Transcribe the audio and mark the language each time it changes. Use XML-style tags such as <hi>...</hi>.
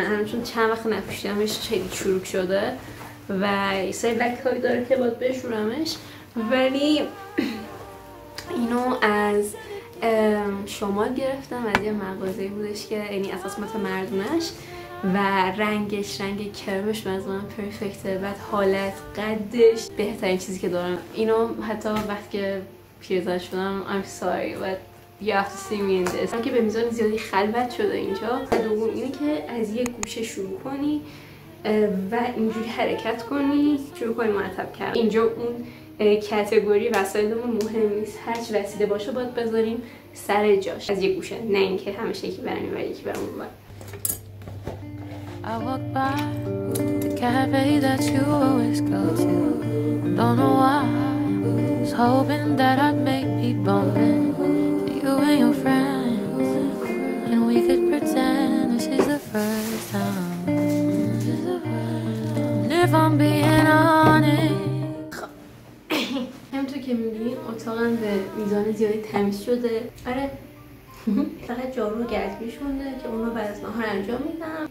<fa>الان چون چند وقت نپوشیدمش خیلی چروک شده و یه سری لکه‌هایی داره که باید بشورمش، ولی اینو از شمال گرفتم، از یه مغازه‌ای بودش که یعنی اساس مثل مردونش و رنگش رنگ کرمش از من پرفکته. بعد حالت قدش بهترین چیزی که دارم. اینو حتی وقتی که پیرزن شدم</fa> <en>I'm sorry but you have to see me in this.</en> <fa>که به میزان زیادی خلوت شده اینجا. دوم اینه که از یه گوشه شروع کنی و اینجوری حرکت کنی، شروع کنی مرتب کردن. اینجا اون کاتگوری وسایلمون مهم نیست، هر چی وسیله باشه باید بذاریم سر جاش از یه گوشه، نه اینکه همش یکی برمی و یکی برمون بر.</fa> <en>I walk by the cafe that you always go to. Don't know why. Was hoping that I'd make me bumping to you and your friends, and we could pretend this is the first time. And if I'm being honest.</en> <fa>همونطور که می‌بینید اتاقم به میزان زیادی تمیز شده. آره فقط جارو و گردگیریش مونده که اون رو بعد از نهار انجام میدم.</fa>